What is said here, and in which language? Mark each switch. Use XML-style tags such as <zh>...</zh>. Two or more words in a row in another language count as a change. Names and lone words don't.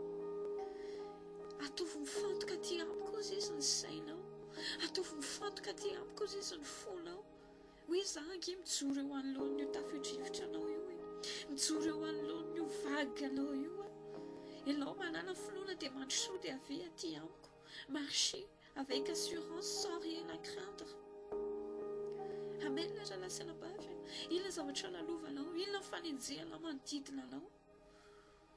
<mg>Atovy mifantoka aty amiko ozy izy ny sainao, atovy mifantoka aty amiko ozy izy ny fonao, hoe izaho ange mijoro eo anoloan'io tafio-drivotra anao io, mijoro eo anoloan'io vague anao io. Ianao manana finoana dia mandroso dia avy aty amiko,</mg> <fr>marcher avec assurance sans rien à craindre.</fr> <mg>Amen. Raha lasana vavy, inona zavatra lalovanao, inona fanenjehanao manodidina anao,</mg>